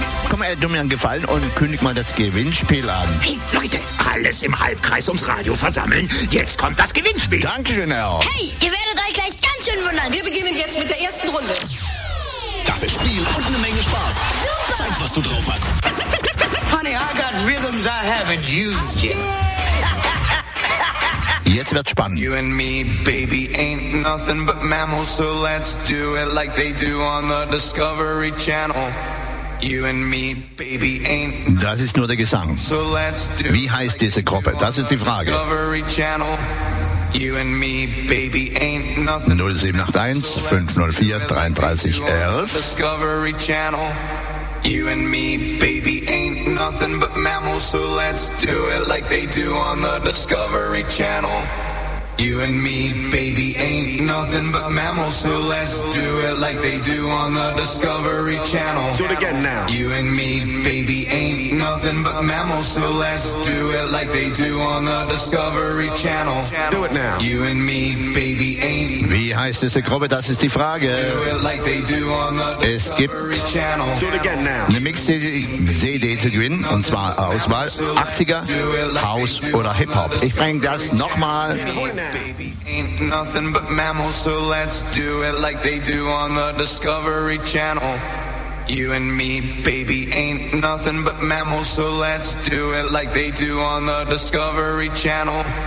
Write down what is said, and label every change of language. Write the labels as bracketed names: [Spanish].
[German] Komm, ey, du mir einen Gefallen und kündig mal das Gewinnspiel an. Hey, Leute, alles im Halbkreis ums Radio versammeln. Jetzt kommt das Gewinnspiel. Dankeschön, Herr. Hey, ihr werdet euch gleich ganz schön wundern. Wir beginnen jetzt mit der ersten Runde. Das ist Spiel und eine Menge Spaß. Super. Zeig, was du drauf hast. [English] Honey, I got rhythms I haven't used yet. [German] Jetzt wird's spannend. [English] You and me, baby, ain't nothing but mammals, so let's do it like they do on the Discovery Channel. You and me, baby, ain't. [German] Das ist nur der Gesang. [English] So let's do. [German] Wie heißt diese Gruppe? Das ist die Frage. [English] Discovery Channel. You and me, baby, ain't nothing. [German] 0781 504 33 11. [English] Discovery Channel. You and me, baby, ain't nothing but mammals, so let's do it like they do on the Discovery Channel. You and me, baby, ain't nothing but mammals, so let's do it like they do on the Discovery Channel. Do it again now. You and me, baby, ain't nothing but mammals, so let's do it like they do on the Discovery Channel. Do it now. You and me, baby, ain't. [German] Wie heißt diese Gruppe? Das ist die Frage. [English] Do it like they do on the Discovery Channel. Do it again now. [German] Eine Mix-CD zu gewinnen, und zwar Auswahl 80er, House oder Hip-Hop. Ich bring das nochmal. [English] Baby ain't nothing but mammals, so let's do it like they do on the Discovery Channel. You and me, baby, ain't nothing but mammals, so let's do it like they do on the Discovery Channel.